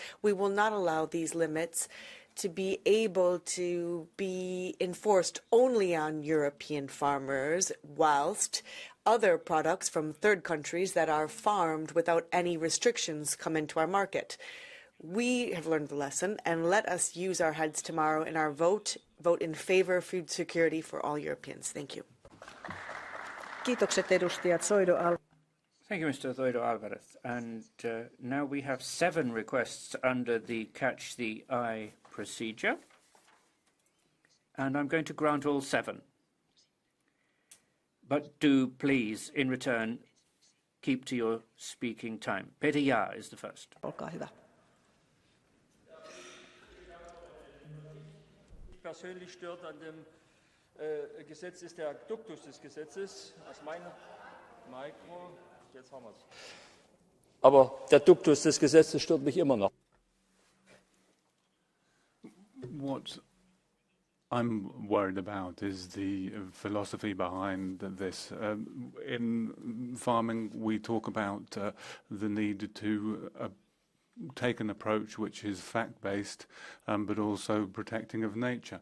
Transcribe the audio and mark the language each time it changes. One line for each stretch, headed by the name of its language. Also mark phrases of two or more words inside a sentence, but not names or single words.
English: We will not allow these limits to be able to be enforced only on European farmers, whilst other products from third countries that are farmed without any restrictions come into our market. We have learned the lesson, and let us use our heads tomorrow in our vote in favor of food security for all Europeans. Thank you.
Finnish: Kiitokset edustajat Zoido Alvarez.
English: Thank you, Mr. Zoido Alvarez. And now we have 7 requests under the Catch the Eye procedure. And I'm going to grant all 7. But do please, in return, keep to your speaking time. Peter Jaar is the first.
Finnish: Olkaa hyvä.
German: Persönlich stört an dem Gesetz ist der Duktus des Gesetzes. Aus meiner Mikro, jetzt haben wir es. Aber der Duktus des Gesetzes stört mich immer noch.
English: What I'm worried about is the philosophy behind this. In farming, we talk about the need to take an approach which is fact-based, but also protecting of nature.